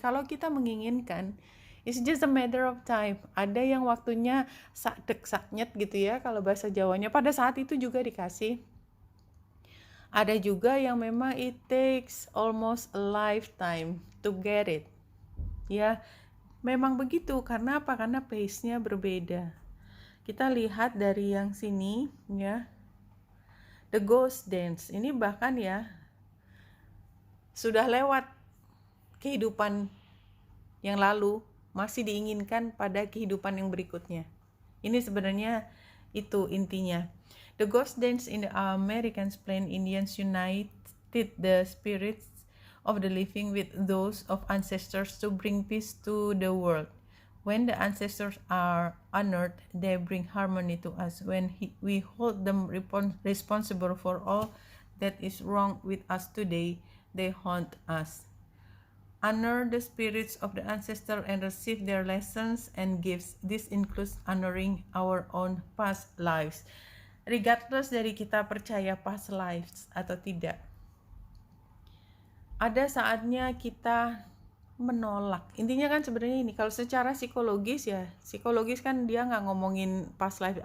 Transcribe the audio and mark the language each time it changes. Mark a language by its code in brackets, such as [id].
[id] Kalau kita menginginkan, [en] it's just a matter of time. [id] Ada yang waktunya [jv] sakdek saknyet [id] gitu ya, kalau bahasa Jawanya. Pada saat itu juga dikasih. Ada juga yang memang [en] it takes almost a lifetime to get it. [id] Ya, memang begitu. Karena apa? Karena pace-nya berbeda. Kita lihat dari yang sini ya. The Ghost Dance. Ini bahkan ya sudah lewat kehidupan yang lalu, masih diinginkan pada kehidupan yang berikutnya. Ini sebenarnya itu intinya. [en] The Ghost Dance in the American Plain Indians united the spirits of the living with those of ancestors to bring peace to the world. When the ancestors are honored, they bring harmony to us. When we hold them responsible for all that is wrong with us today, they haunt us. Honor the spirits of the ancestor and receive their lessons and gifts. This includes honoring our own past lives. [id] Regardless dari kita percaya past lives atau tidak. Ada saatnya kita menolak. Intinya kan sebenarnya ini, kalau secara psikologis ya, psikologis kan dia nggak ngomongin past life.